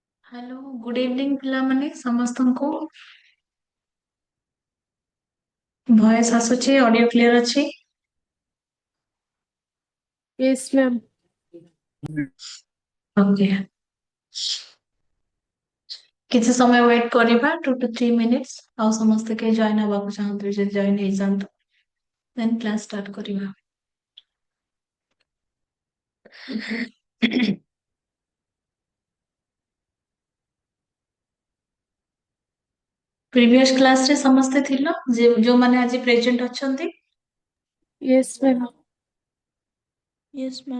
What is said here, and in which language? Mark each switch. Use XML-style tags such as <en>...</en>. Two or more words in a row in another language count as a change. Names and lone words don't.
<en>hello good evening</en> <or>ପିଲାମାନେ ସମସ୍ତଙ୍କୁ ଭଏସ ଆସୁଛି</or> <en>audio clear</en> <or>ଅଛି।</or> <en>Yes, ma'am.</en> <or>ଓକେ କିଛି ସମୟ ୱେଟ୍ କରିବା</or> <en>2 to 3 minutes</en> <or>ଆଉ ସମସ୍ତେ କେହି ଜଏନ୍ ହେବାକୁ ଚାହୁଁଥିବେ ଯଦି ଜଏନ୍ ହେଇଯାଆନ୍ତୁ</or> <en>then class start</en> <or>କରିବା।</or> <en>previous class</en> <or>ସମସ୍ତେ ଥିଲ ଯୋଉମାନେ ଆଜି ପ୍ରେଜେଣ୍ଟ ଅଛନ୍ତି।</or> <en>Yes, ma'am. Yes, ma'am.</en>